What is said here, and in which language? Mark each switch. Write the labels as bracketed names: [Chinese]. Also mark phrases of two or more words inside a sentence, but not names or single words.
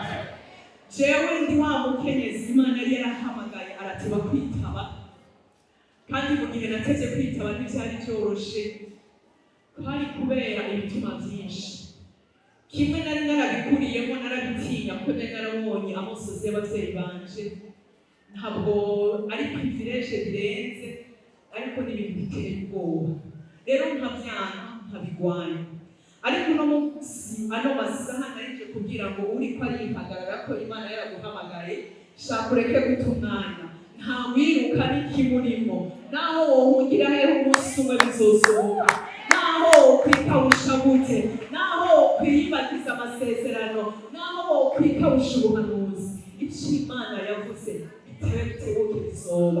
[Rundi] Jewe ndi wa mukenyezi Imana yari yarahamagaye arateba kwitaba, kandi mu gihe nateze kwitaba ntibyari byoroshe, kwari kubera ibituma byinshi. Kimwe nari narabikuriyemo, narabitinya kuko nari narabonye amosozi y'ababyeyi banje, ntabwo ari privilege birenze, ariko ni ibintu biteye ubwoba. Rero nkabyanga nkabigwanya, ariko uno munsi ano masaha narije kugira ngo uri ko arihagarara ko Imana yaraguhamagaye, shaka ureke guta umwanya. Nta wiruka n'ikimurimo, naho wohungira hehe umunsi umwe bizosohoka, naho wokwikawusha gute, naho wokwiyibagiza amasezerano, naho wokwikawusha ubuhanuzi, icyo Imana yavuze bitewe bitebuke bizoba.